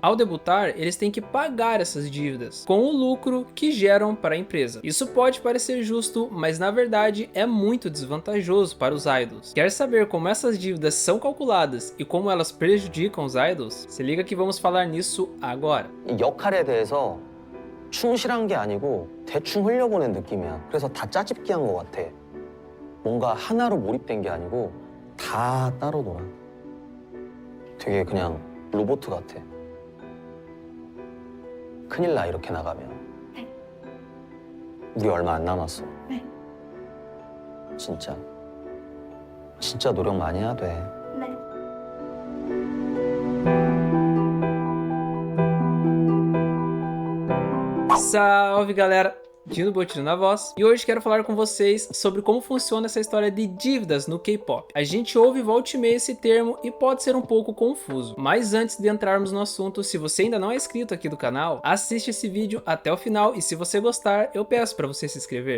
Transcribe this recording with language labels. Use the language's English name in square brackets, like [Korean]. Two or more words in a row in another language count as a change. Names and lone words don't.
[Portuguese] Ao debutar, eles têm que pagar essas dívidas com o lucro que geram para a empresa. Isso pode parecer justo, mas na verdade é muito desvantajoso para os idols. Quer saber como essas dívidas são calculadas e como elas prejudicam os idols? Se liga que vamos falar nisso agora. [Korean] 역할에 대해서 충실한 게 아니고 대충 흘려보낸 느낌이야. 그래서 다 짜집기 한 것 같아. 뭔가 하나로 몰입된 게 아니고 다 따로 놀아. 되게 그냥 로봇 같아. 큰일 나 이렇게 나가면. 네. 우리 얼마 안 남았어. 네. 진짜 노력 많이 해야 돼. 네. [Portuguese] Salve galera! Dino Botino na voz, e hoje quero falar com vocês sobre como funciona essa história de dívidas no K-pop. A gente ouve volta e meia esse termo e pode ser um pouco confuso, mas antes de entrarmos no assunto, se você ainda não é inscrito aqui do canal, assiste esse vídeo até o final e se você gostar, eu peço para você se inscrever.